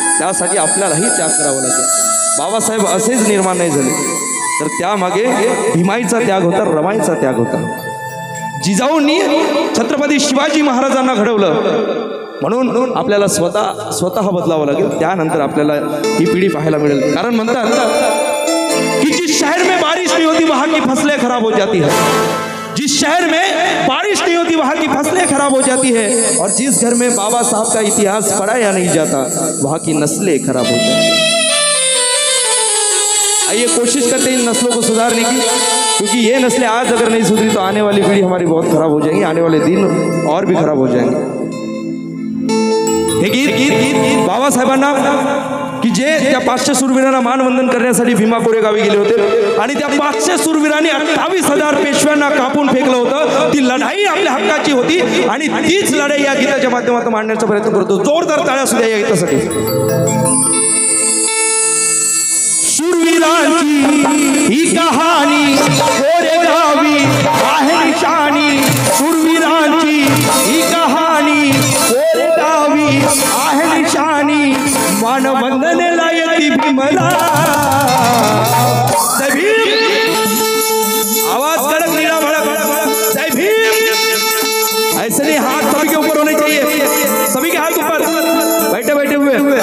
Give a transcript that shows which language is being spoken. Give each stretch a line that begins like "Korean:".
Marathi: त्यासाठी आपल्यालाही त्याग करावा लागेल। बाबासाहेब असेच निर्माण नाही झाले तर त्यामागे भीमाईचा त्याग होता, रमाईचा त्याग होता। जिजाऊंनी छत्रपती शिवाजी महाराजांना घडवलं म्हणून आपल्याला स्वतः बदलावं लागेल, त्यानंतर आपल्याला ही पिढी पाहायला मिळेल। कारण म्हणतात कि
Hindi: जिस शहर में बारिश नहीं होती वहां की फसलें खराब हो जाती है, जिस शहर में बारिश नहीं होती वहां की फसलें खराब हो जाती है, और जिस घर में बाबा साहब का इतिहास पढ़ाया नहीं जाता वहां की नस्लें खराब हो जाती है। आइए कोशिश करते हैं इन नस्लों को सुधारने की, क्योंकि ये नस्लें आज अगर नहीं सुधरी तो आने वाली पीढ़ी हमारी बहुत खराब हो जाएगी, आने वाले दिन और भी खराब हो जाएंगे।
Marathi: हे गीत बाबासाहेबांना की जे त्या 500 शूरवीरांना मानवंदन करण्यासाठी भीमा कोरेगावी गेले होते आणि त्या 500 शूरवीरांनी 28,000 पेशव्यांना कापून फेकलं होतं। ती लढाई आपल्या हक्काची होती आणि तीच लढाई या गीताच्या माध्यमातून मांडण्याचा प्रयत्न करतो। जोरदार टाळ्या सुद्धा या गीतासाठी। शूरवीरांची ही कहाणी कोरेगावी आहे निशाणी, शूरवीरांची ही कहाणी कोरेगावी आहे निशानी, मानवंदनेला येती भीमला।
Hindi: जय भीम, आवाज कड़क नीला भड़क, जय भीम। ऐसे नहीं, हाथ सभी के ऊपर होने चाहिए, सभी के हाथ ऊपर, बैठे बैठे हुए।